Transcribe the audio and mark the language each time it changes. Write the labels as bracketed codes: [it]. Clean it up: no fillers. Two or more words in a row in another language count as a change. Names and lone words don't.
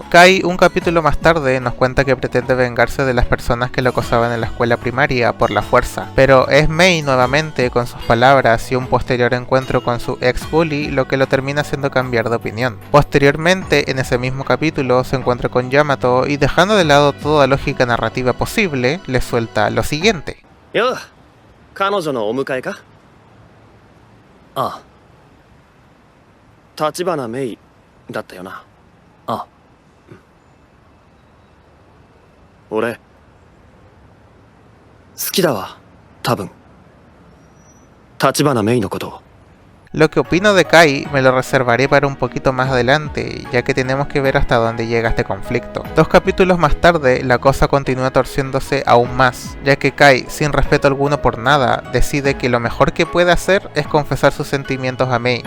[es] Kai, un capítulo más tarde, nos cuenta que pretende vengarse de las personas que lo acosaban en la escuela primaria por la fuerza, pero es Mei nuevamente con sus palabras y un posterior encuentro con su ex bully lo que lo termina haciendo cambiar de opinión. Posteriormente, en ese mismo capítulo, se encuentra con Yamato y, dejando de lado toda lógica narrativa posible, le suelta lo siguiente. [ja] Yo, ¿彼女のお迎えか? ああ、 Tachibana Mei だったよな。ああ、俺好きだわ、多分。Tachibana Meiのことを。 [es] Lo que opino de Kai me lo reservaré para un poquito más adelante, ya que tenemos que ver hasta dónde llega este conflicto. 2 capítulos más tarde, la cosa continúa torciéndose aún más, ya que Kai, sin respeto alguno por nada, decide que lo mejor que puede hacer es confesar sus sentimientos a Mei.